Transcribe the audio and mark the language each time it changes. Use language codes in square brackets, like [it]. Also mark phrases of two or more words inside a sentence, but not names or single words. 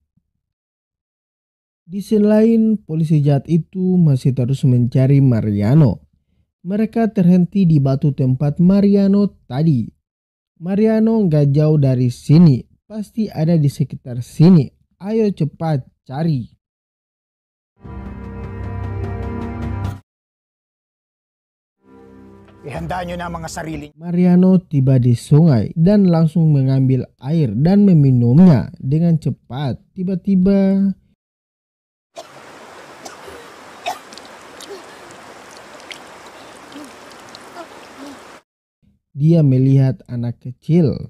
[id] Di scene lain, polisi jahat itu masih terus mencari Mariano. Mereka terhenti di batu tempat Mariano tadi. Mariano nggak jauh dari sini, pasti ada di sekitar sini. Ayo cepat cari. [tl] Ihanda nyo na ang mga sarili. [id] Mariano tiba di sungai dan langsung mengambil air dan meminumnya dengan cepat. Tiba-tiba dia melihat anak kecil.